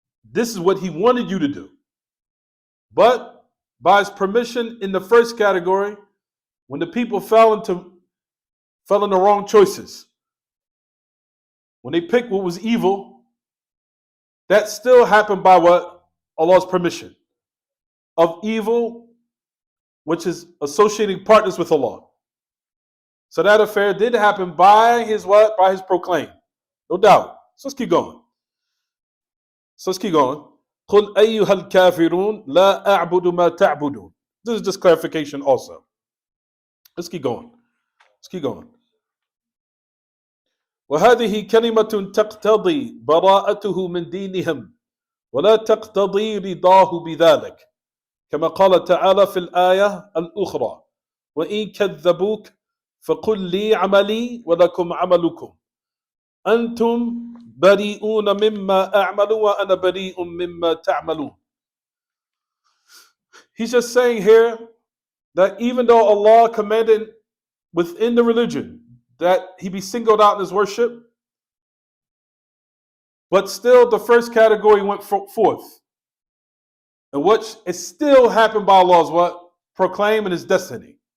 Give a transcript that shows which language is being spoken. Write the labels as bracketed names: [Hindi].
[English] This is what he wanted you to do. But by his permission in the first category, when the people fell in the wrong choices, when they picked what was evil, that still happened by what? Allah's permission. Of evil, which is associating partners with Allah. So that affair did happen by his what? By his proclaim. No doubt. So let's keep going. [Arabic] قل أيها الكافرون لا أعبد ما تعبدون. [English] This is just clarification also. Let's keep going. Let's keep going. [Arabic] وهذه كلمة تقتضي براءته من دينهم ولا تقتضي رضاه بذلك كما قال تعالى في الآية الأخرى وإن كذبوك فقل لي عملي ولكم عملكم أنتم بريئون مما أعمل وأنا بريء مما تعملون. [English] He's just saying here that even though Allah commanded within the religion that he be singled out in his worship, but still the first category went forth. And what is still happened by Allah is what? Proclaiming his destiny.